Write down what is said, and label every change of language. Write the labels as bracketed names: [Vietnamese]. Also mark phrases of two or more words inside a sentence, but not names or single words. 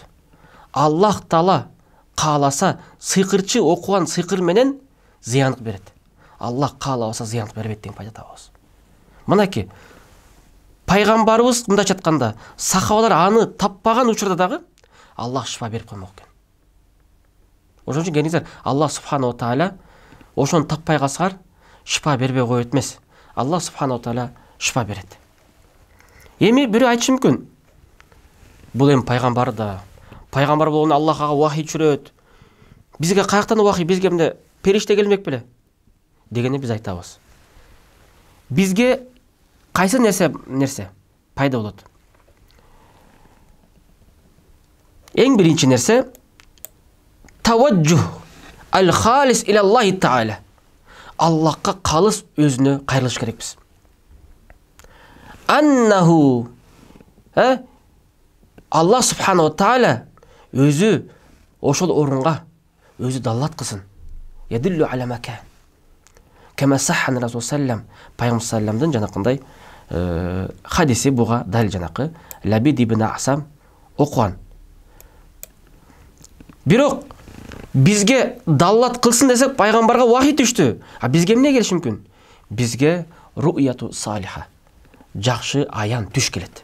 [Kyrgyz] Аллах таала кааласа, сыйкырчы окуган сыйкыр менен зыяндык берет. Аллах каалабаса зыяндык бербейт деген пайда табабыз. Мынакей, пайгамбарыбыз мындайча айтканда, сахабалар аны таппаган учурда дагы Аллах шифа берип коймок экен. Ошон үчүн келиңиздер, [Arabic] الله سبحانه وتعالى [Kyrgyz] ошону таппай калсалар, шифа бербей коет эмес. [Arabic] الله سبحانه وتعالى [Kyrgyz] шифа берет. Эми бирөө айтышы мүмкүн. Бул эми пайгамбар да, пайгамбар болгону Аллах ага вахий түшүрөт. Бизге каяктан вахий, бизге эмне периште келмек беле? Дегенде биз айтабыз. Бизге кайсы нерсе пайда болот? Эң биринчи нерсе [Arabic] التوجه الخالص إلى الله تعالى. [Kyrgyz] Аллахка калыс өзүнө кайрылыш керекпиз. [Arabic] أنه الله سبحانه وتعالى [Kyrgyz] өзү ошол орунга өзү даллат кылсын. [Arabic] يدل على مكان كما صح رسول سلم, [Kyrgyz] пайгамбар салламдын жанакындай хадиси буга далил, жанакы Лабид ибн Асам окуган. Бирок бизге даллат кылсын десек, пайгамбарга вахий түштү. А бизге эмне келиши мүмкүн? Бизге [Arabic] رؤية صالحة, [Kyrgyz] жакшы аян түш келет.